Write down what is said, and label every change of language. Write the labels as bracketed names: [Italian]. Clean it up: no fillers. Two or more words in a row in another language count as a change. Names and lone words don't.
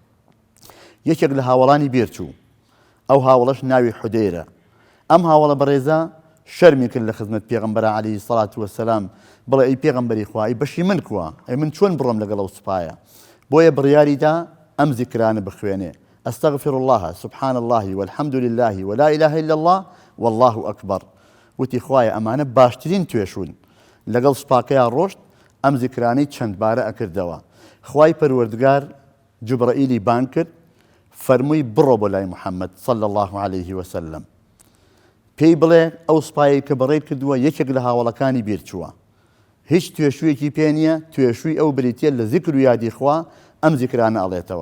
[Central Kurdish] یەکێک لە هاوڵانی بێرچوو، ئەو هاوڵەش ناوی حودەیرە. ئەم هاوڵە بەڕێزە شەرمی کرد لە خزمەت پێغەمبەر [Arabic] عەلەیهی سەڵات وەسەلام، [Central Kurdish] بڵێ ئەی پێغەمبەری خوا، ئەی بەشی من کووە، ئەی من چۆن بڕۆم لەگەڵ ئەو سوپایە؟ بۆیە بڕیاریدا ئەم زیکرانە بخوێنێ: [Arabic] ئەستەغفر الله سبحان الله والحمد لله ولا إله إلا الله والله أكبر. [Central Kurdish] وتی خوایە ئەمانە باشترین توێشون. لەگەڵ سوپاکەیان ڕۆشت، ئەم زیکرانەی چەند بارە ئەکردەوە. خوای پەروەردگار جوبرەئیلی بان کرد، فەرمووی بڕۆ بۆ لای محەممەد [Arabic] صلی الله عليه وسلم، [Central Kurdish] پێی بڵێ ئەو سوپایی کە بەڕێ کردووە یەکێک لە هاوڵەکانی بێرچووە، هیچ توێشوویەکی پێ نییە، توێشووی ئەو بریتە لە زیکر و یادی خوا ئەم زیکرانە ئەڵێتەوە.